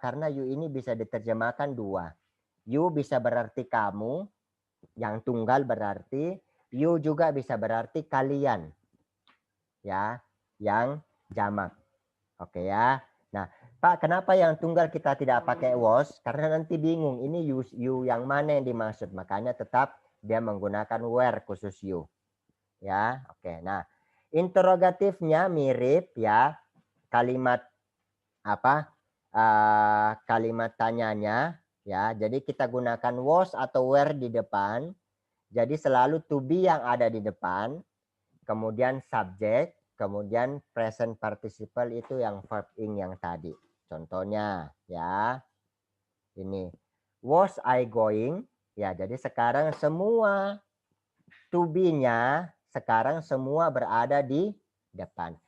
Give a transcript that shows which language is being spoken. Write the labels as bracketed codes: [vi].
[id] Karena you ini bisa diterjemahkan 2. You bisa berarti kamu, yang tunggal berarti. You juga bisa berarti kalian. Ya, yang jamak. Oke ya. Nah, Pak, kenapa yang tunggal kita tidak pakai was? Karena nanti bingung, ini you yang mana yang dimaksud. Makanya tetap dia menggunakan were khusus you. Ya, oke. Nah, interrogatifnya mirip ya. Kalimat apa? Kalimat tanyanya ya. Jadi kita gunakan was atau were di depan. Jadi selalu to be yang ada di depan. Kemudian subjek. Kemudian present participle itu yang verb ing yang tadi. Contohnya ya. Ini. [en] Was I going? [id] Ya, jadi sekarang semua to be-nya sekarang semua berada di depan.